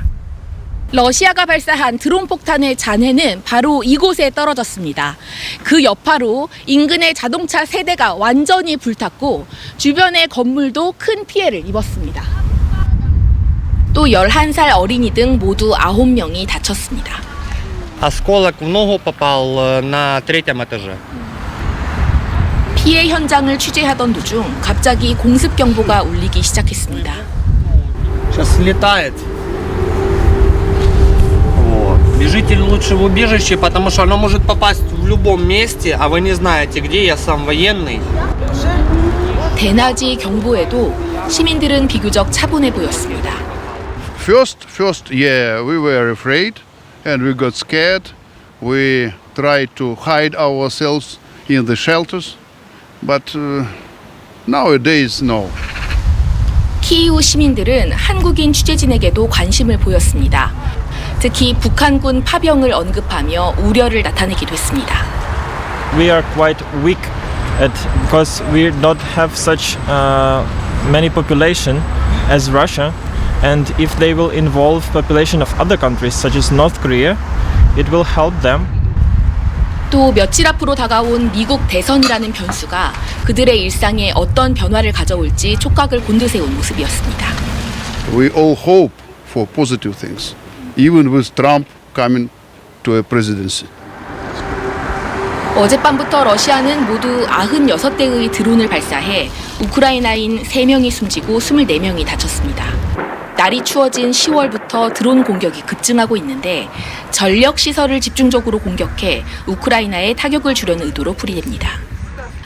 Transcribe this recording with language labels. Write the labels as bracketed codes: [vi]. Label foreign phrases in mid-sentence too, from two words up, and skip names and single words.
[ko] 러시아가 발사한 드론 폭탄의 잔해는 바로 이곳에 떨어졌습니다. 그 여파로 인근의 자동차 세대가 완전히 불탔고 주변의 건물도 큰 피해를 입었습니다. 또 11살 어린이 등 모두 9명이 다쳤습니다. [ru] Осколок в ногу попал на третьем этаже. [ko] 피해 현장을 취재하던 도중 갑자기 공습 경보가 울리기 시작했습니다. [ru] Сейчас слетает. Вот. Бежите лучше в убежище, потому что оно может попасть в любом месте, а вы не знаете где. Я сам военный. [ko] 대낮이 경보에도 시민들은 비교적 차분해 보였습니다. [en] First, yeah, we were afraid and we got scared. We tried to hide ourselves in the shelters, but nowadays, no. [ko] 키이우 시민들은 한국인 취재진에게도 관심을 보였습니다. 특히 북한군 파병을 언급하며 우려를 나타내기도 했습니다. [en] We are quite weak because we don't have such many population as Russia. And if they will involve population of other countries such as North Korea, it will help them. [ko] 또 며칠 앞으로 다가온 미국 대선이라는 변수가 그들의 일상에 어떤 변화를 가져올지 촉각을 곤두세운 모습이었습니다. [en] We all hope for positive things, even with Trump coming to a presidency. [ko] 어젯밤부터 러시아는 모두 96대의 드론을 발사해 우크라이나인 3명이 숨지고 24명이 다쳤습니다. 날이 추워진 10월부터 드론 공격이 급증하고 있는데 전력 시설을 집중적으로 공격해 우크라이나에 타격을 주려는 의도로 풀이됩니다.